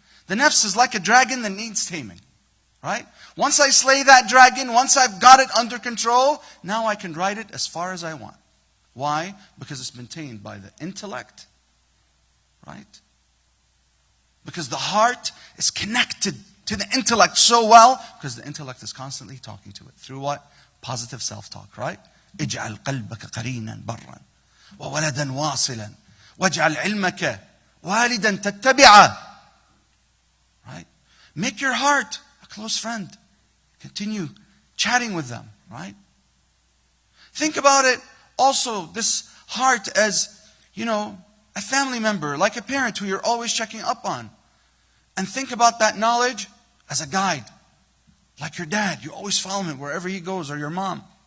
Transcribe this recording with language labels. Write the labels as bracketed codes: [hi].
[en] The nafs is like a dragon that needs taming, right? Once I slay that dragon, once I've got it under control, now I can ride it as far as I want. Why? Because it's been tamed by the intellect, right? Because the heart is connected to the intellect so well, because the intellect is constantly talking to it. Through what? Positive self-talk, right? [ar] اجعل قلبك قرينا برا وولدا واصلا واجعل علمك والدا تتبعه. [en] Right? Make your heart a close friend. Continue chatting with them, right? Think about it also, this heart as, a family member, like a parent who you're always checking up on. And think about that knowledge as a guide. Like your dad, you always follow him wherever he goes, or your mom.